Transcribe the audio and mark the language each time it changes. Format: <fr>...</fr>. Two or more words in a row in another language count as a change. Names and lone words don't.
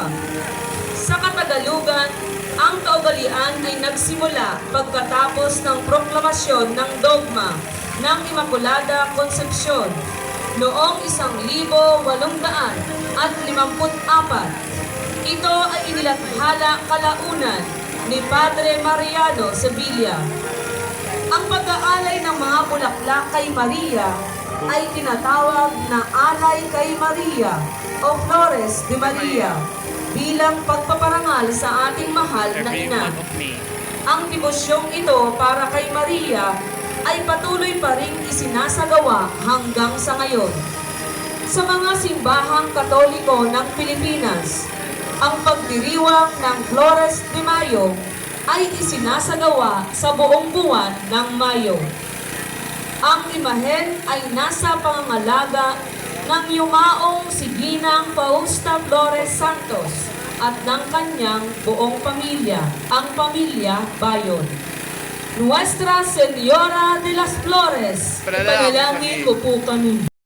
<tl>Sa Katagalugan, ang kaugalian ay nagsimula pagkatapos ng proklamasyon ng dogma ng Immaculada Concepcion noong 1854. Ito ay inilathala kalaunan ni Padre Mariano Sevilla. Ang pag-aalay ng mga bulaklak kay Maria ay tinatawag na Alay kay Maria o Flores de Maria bilang pagpaparangal sa ating mahal na Every ina.</tl> <en>month of May.</en> <tl>Ang debosyong ito para kay Maria ay patuloy pa rin isinasagawa hanggang sa ngayon. Sa mga simbahang Katoliko ng Pilipinas, ang pagdiriwang ng Flores de Mayo ay isinasagawa sa buong buwan ng Mayo. Ang imahen ay nasa pangangalaga ng yumaong si Ginang Fausta Flores Santos at ng kanyang buong pamilya, ang pamilya Bayon. Nuestra Señora de las Flores, ipanalangin mo po kami.</tl>